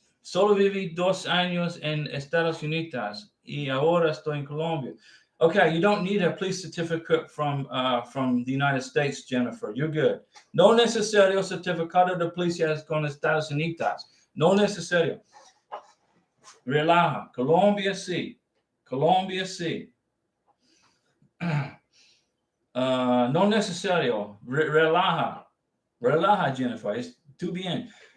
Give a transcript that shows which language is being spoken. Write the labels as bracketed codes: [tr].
[es] Solo viví 2 años en Estados Unidos y ahora estoy en Colombia. [en] Okay, you don't need a police certificate from the United States, Jennifer. You're good. [es] No necesario certificado de policía con Estados Unidos. No necesario. Relaja. Colombia, sí. Colombia, sí. No necesario. Relaja. Relaja, Jennifer. Tú bien.